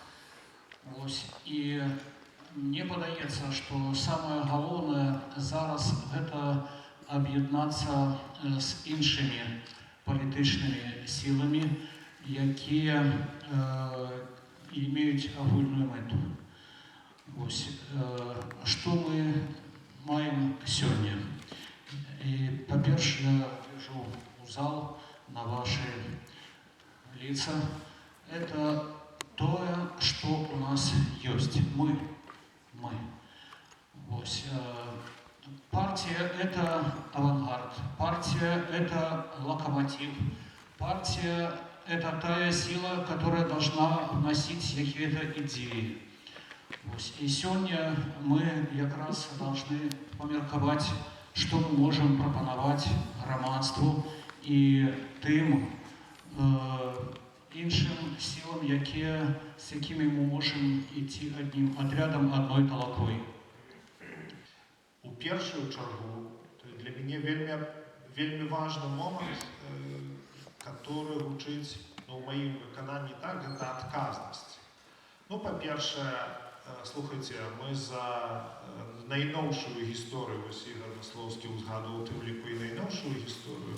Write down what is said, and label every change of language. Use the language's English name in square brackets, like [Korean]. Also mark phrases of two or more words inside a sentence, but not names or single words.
[Belarusian] І мне падаецца, што самае галоўнае зараз гэта аб'яднацца з іншымі палітычнымі сіламі, якія имеюць агульную мэту. Што мы маем сёння? Па-першае, я гляджу ў зал на [Russian] ваши лица. [Belarusian] Это тое, што у нас ёсць. Мы. [Russian] Партия — это авангард. Партия — это локомотив. Партия — это та сила, которая должна вносить какие-то идеи. И сегодня мы как раз должны померковать, что мы можем [Belarusian] пропонаваць грамадству и тым іншым [Russian] силам, с якімі мы можем идти одним отрядом, одной толокой. [Belarusian] У першую чаргу для мяне вельмі важны момант, который гучыць ў маім выкананні так, гэта адказнасць. Па-першае, слухайце, мы за найноўшую гісторыю, вось Ігор Маслоўскі узгадваў у тым ліку і найноўшую гісторыю.